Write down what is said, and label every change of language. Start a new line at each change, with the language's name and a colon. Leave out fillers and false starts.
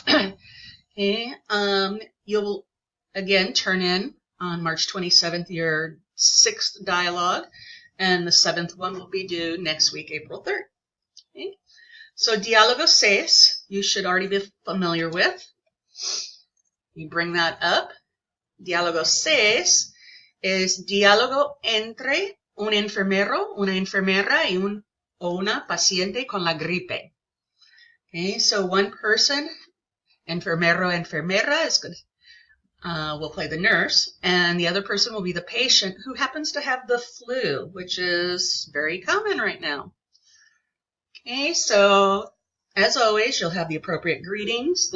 English: Okay? You'll, again, turn in on March 27th your 6th dialogue, and the 7th one will be due next week, April 3rd. Okay? So Dialogo 6, you should already be familiar with. You bring that up.
Spanish: Dialogo 6 es diálogo entre un enfermero, una enfermera y una paciente con la gripe.
English: Okay, so one person,
Spanish: enfermero, enfermera,
English: will play the nurse, and the other person will be the patient who happens to have the flu, which is very common right now. Okay, so as always, you'll have the appropriate greetings.